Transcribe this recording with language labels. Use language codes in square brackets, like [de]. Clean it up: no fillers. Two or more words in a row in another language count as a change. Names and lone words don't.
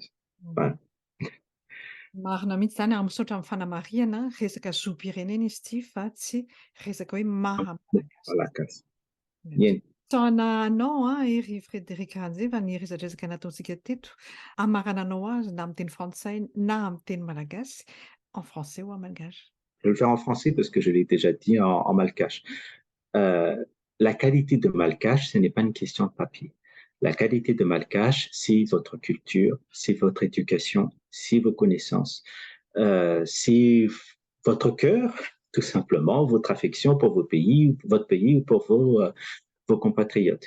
[mg] Marina mihitsy izany misaotra amin'ny fanamarihana resaka zom-pirenena izy ity fa tsy resaka hoe maha-malagasy. Eny. Taonanao ery Frederic Ranjy fa ny resadresaka nataontsika teto, amarananao azy na amin'ny teny frantsay na amin'ny teny malagasy, [fr] en français ou en malgache? Je vais le faire en français parce que je l'ai déjà dit en malgache. La qualité de malgache, ce n'est pas une question de papier. La qualité de malgache, c'est votre culture, c'est votre éducation, c'est vos connaissances, c'est votre cœur, tout simplement, votre affection pour votre pays ou pour vos compatriotes.